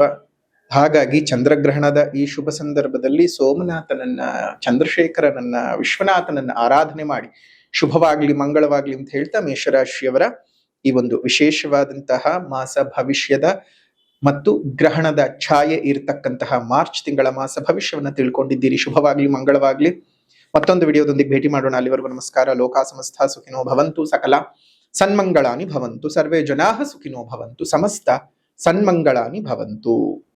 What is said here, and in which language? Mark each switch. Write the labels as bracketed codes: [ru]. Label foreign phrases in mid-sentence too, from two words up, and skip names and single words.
[kn] ಹಾಗಾಗಿ ಚಂದ್ರಗ್ರಹಣದ ಈ ಶುಭ ಸಂದರ್ಭದಲ್ಲಿ ಸೋಮನಾಥನನ್ನ, ಚಂದ್ರಶೇಖರನನ್ನ, ವಿಶ್ವನಾಥನನ್ನ ಆರಾಧನೆ ಮಾಡಿ ಶುಭವಾಗ್ಲಿ, ಮಂಗಳವಾಗ್ಲಿ ಅಂತ ಹೇಳ್ತಾ ಮೇಷರಾಶಿಯವರ ಈ ಒಂದು ವಿಶೇಷವಾದಂತಹ ಮಾಸ ಭವಿಷ್ಯದ ಮತ್ತು ಗ್ರಹಣದ ಛಾಯೆ ಇರತಕ್ಕಂತಹ ಮಾರ್ಚ್ ತಿಂಗಳ ಮಾಸ ಭವಿಷ್ಯವನ್ನ ತಿಳ್ಕೊಂಡಿದ್ದೀರಿ. ಶುಭವಾಗ್ಲಿ, ಮಂಗಳವಾಗ್ಲಿ. ಮತ್ತೊಂದು ವಿಡಿಯೋದೊಂದಿಗೆ ಭೇಟಿ ಮಾಡೋಣ. ಅಲ್ಲಿವರೆಗೂ ನಮಸ್ಕಾರ. [sa] ಲೋಕ ಸಮಸ್ತ ಸುಖಿನೋ ಭವಂತು, ಸಕಲ ಸನ್ಮಂಗಳಾನಿ ಭವಂತು, ಸರ್ವೇ ಜನಾಃ ಸುಖಿನೋ ಭವಂತು, ಸಮಸ್ತ ಸನ್ಮಂಗಳಾನಿ ಭವಂತು.